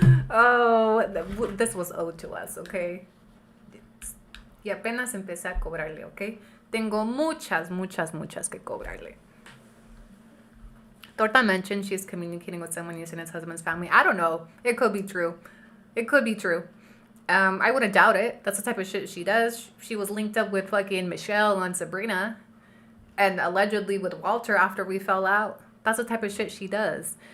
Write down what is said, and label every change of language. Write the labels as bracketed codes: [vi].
[en] Oh, this was owed to us, okay? [es] Y apenas empecé a cobrarle, okay? Tengo muchas que cobrarle. [en] Torta mentioned she's communicating with someone using his husband's family. I don't know. It could be true. It could be true. I wouldn't doubt it. That's the type of shit she does. She was linked up with fucking Michelle and Sabrina. And allegedly with Walter after we fell out. That's the type of shit she does.